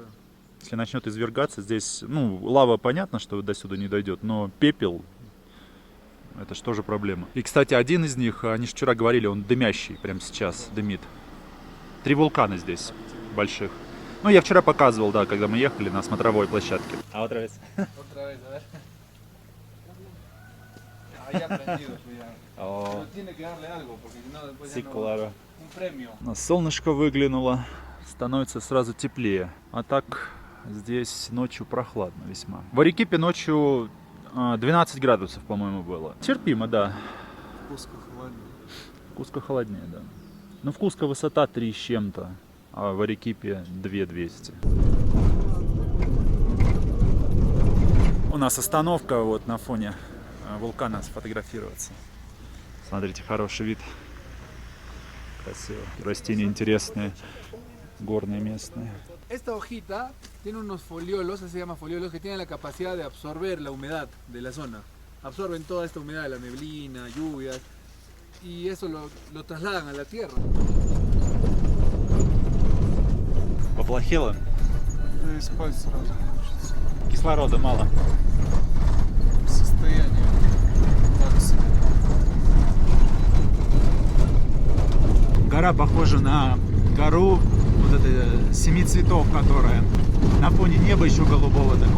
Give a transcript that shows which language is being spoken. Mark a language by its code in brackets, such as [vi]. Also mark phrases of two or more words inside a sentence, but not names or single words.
[ru] Если начнет извергаться, здесь, ну, лава, понятно, что до сюда не дойдет, но пепел, это же тоже проблема. И, кстати, один из них, они же вчера говорили, он дымящий, прямо сейчас дымит. 3 вулкана здесь, больших. Ну, я вчера показывал, да, когда мы ехали на смотровой площадке. А вот раз. [es] Otra vez, a ver. Ahí aprendido, ya. Pero tiene que darle algo, porque si no después ya no. Un premio. [ru] У нас солнышко выглянуло, становится сразу теплее. А так здесь ночью прохладно весьма. В Арекипе ночью 12 градусов, по-моему, было. Терпимо, да. Куско холоднее. В Куско холоднее, да. Ну, в Куско высота 3 с чем-то, а в Арекипе 2200. У нас остановка вот на фоне вулкана сфотографироваться. Смотрите, хороший вид. Красиво. Растения интересные, горные местные. [es] Esta hojita tiene unos foliolos, se llama foliolos, que tienen la capacidad de absorber la humedad de la zona. Absorben toda esta humedad de la neblina, lluvias, y eso lo trasladan a la tierra. [ru] Поплохело? Да и спать сразу хочется. Кислорода мало. Состояние так себе. Гора похожа на гору вот этой 7 цветов, которая на фоне неба еще голубого такого.